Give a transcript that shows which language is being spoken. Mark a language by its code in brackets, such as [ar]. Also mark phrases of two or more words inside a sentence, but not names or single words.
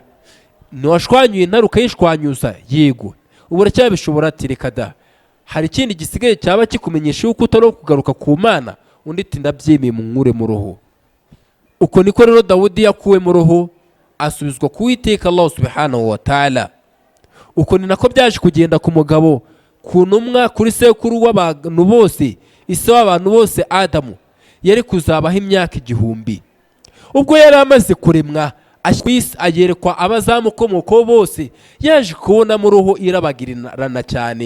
[rw] Ntiwashwanyuye intare ukayishwanyuza? Yego. Ubu uracyabishobora? Ati reka da, hari ikindi gisigaye cyaba kikumenyesha yuko utari kugaruka ku Mana? Undi ati ndabyemeye, munkure mu roho. Uko niko rero Dawudi yakuwe mu roho, asubizwa ku Uwiteka [ar] الله سبحانه وتعالى. [rw] Uko ni nako byaje kugenda ku mugabo, ku ntumwa, kuri sekuru w'abantu bose, ise w'abantu bose Adamu, yari kuzabaho imyaka 1000. Ubwo yari amaze kuremwa ayerekwa abazamukomokaho bose, yaje kubona mu roho irabagirana cyane.